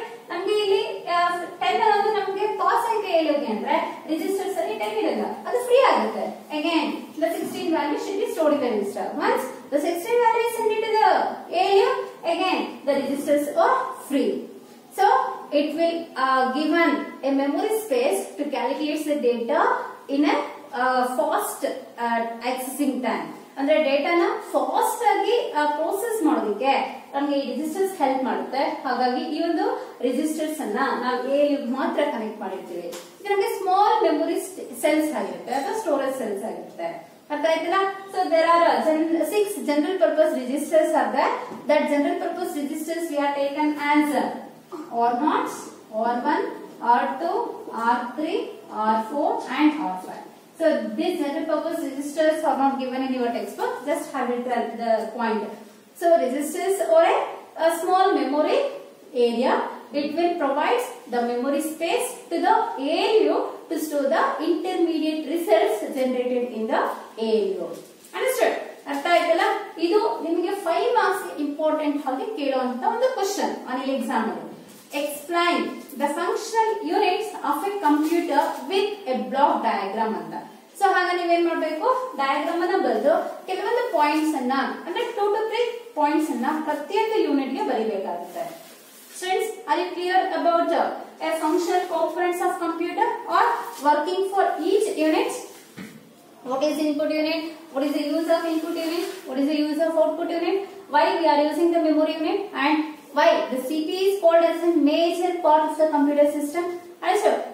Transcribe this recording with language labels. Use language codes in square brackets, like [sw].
[kn] ನಮಗೆ ಇಲ್ಲಿ 10 ಅನ್ನೋದು ನಮಗೆ ಪಾಸ್ ಆಗಿ ALUಗೆ ಅಂದ್ರೆ ರಿಜಿಸ್ಟರ್ಸ್ ಅಲ್ಲಿ 10 ಇರಲ್ಲ, ಅದು ಫ್ರೀ ಆಗುತ್ತೆ. [en] Again the 16 value should be stored in the register. Once the 16 value is sent to the ALU, again the registers are free. So it will given a memory space to calculate the data in a fast accessing time. [kn] ಅಂದ್ರೆ ಡೇಟಾನ fast ಆಗಿ process ಮಾಡೋದಕ್ಕೆ ನಮಗೆ ಈ registers help ಮಾಡುತ್ತೆ. ಹಾಗಾಗಿ ಈ ಒಂದು registers ಅನ್ನ ನಾವು ALU ಮಾತ್ರ ಕನೆಕ್ಟ್ ಮಾಡಿರ್ತೀವಿ. ಇದು ನಮಗೆ ಸ್ಮಾಲ್ ಮೆಮೊರಿ ಸೆಲ್ಸ್ ಆಗಿರುತ್ತೆ ಅಥವಾ ಸ್ಟೋರೇಜ್ ಸೆಲ್ಸ್ ಆಗಿರುತ್ತೆ. ಅರ್ಥ ಆಯ್ತಲ್ಲ? [en] So there are 6 general purpose registers are there. That general purpose registers we are taken as R0, R1, R2, R3, R4 and R5. So these general purpose registers are not given in your textbook, just have it at the point. So registers or a small memory area, it will provide the memory space to the ALU to store the intermediate results generated in the ALU. [kn] Understood? ಅರ್ಥ ಆಯ್ತಲ್ಲ? ಇದು ನಿಮಗೆ 5 marks important ಆಗಿ ಕೇಳುವಂತ ಒಂದು question on exam ಅಲ್ಲಿ. [en] Explain the functional units of a computer with a block diagram ಅಂತ. [kn] So ಹಾಗ ನೀವೇನ್ ಮಾಡಬೇಕು, ಡಯಾಗ್ರಾಮ್ ಅನ್ನ ಬರೆದು ಕೆಲವೊಂದು ಪಾಯಿಂಟ್ಸ್ ಅನ್ನ ಅಂದ್ರೆ 2 to 3 ಪಾಯಿಂಟ್ಸ್ ಅನ್ನ ಪ್ರತಿಯೊಂದು ಯೂನಿಟ್ ಗೆ ಬರೀಬೇಕಾಗುತ್ತೆ. [en] Students, are you clear about a functional components of computer or working for each unit? What is input unit? What is the use of input unit? What is the use of output unit? Why we are using the memory unit and why the CPU is called as a major part of the computer system? Understood?